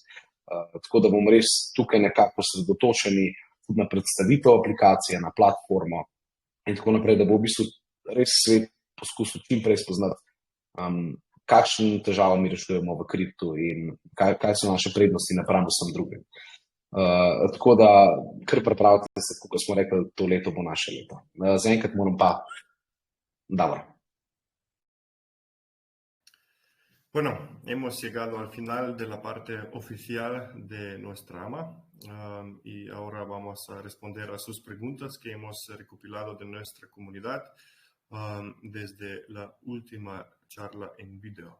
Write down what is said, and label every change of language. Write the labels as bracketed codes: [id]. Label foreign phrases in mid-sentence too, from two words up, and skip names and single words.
[sl] Tako da bomo res tukaj nekako osredotočeni tudi na predstavitev aplikacije, na platformo in tako naprej, da bo v bistvu res svet poskusil čim prej spoznati, kakšne težave mi rešujemo v kriptu in kaj so naše prednosti napram vsem drugim. Tako da kar pripravite se, kot smo rekli, to leto bo naše leto. Zaenkrat moram pa Davor. [es] Bueno, hemos llegado al final de la parte oficial de nuestra AMA y ahora vamos a responder a sus preguntas que hemos recopilado de nuestra comunidad desde la última charla en video.